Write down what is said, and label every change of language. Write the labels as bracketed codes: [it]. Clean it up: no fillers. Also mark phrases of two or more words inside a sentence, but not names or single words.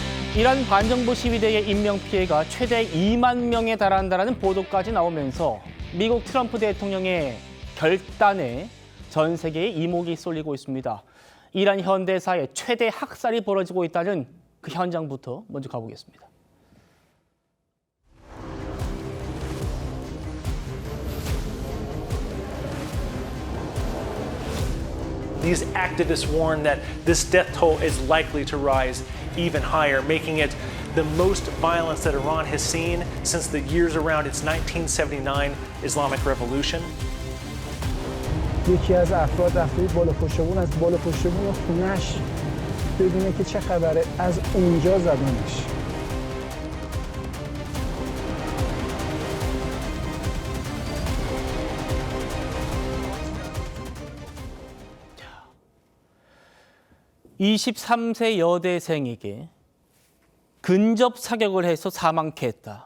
[ko] 이란 반정부 시위대의 인명피해가 최대 2만 명에 달한다는 보도까지 나오면서 미국 트럼프 대통령의 결단에 전 세계의 이목이 쏠리고 있습니다. 이란 현대사의 최대 학살이 벌어지고 있다는 그 현장부터 먼저 가보겠습니다. [en] These activists warn that this death toll is likely to rise even higher, making it the most violence that Iran has seen since the years around its 1979 Islamic Revolution. [fa] یکی از افراد رفته بالا پشت بون از بالا پشت بون خونش ببینه که چه خبره از اونجا زدنش. [ko] 이 23세 여대생에게 근접 사격을 해서 사망케 했다.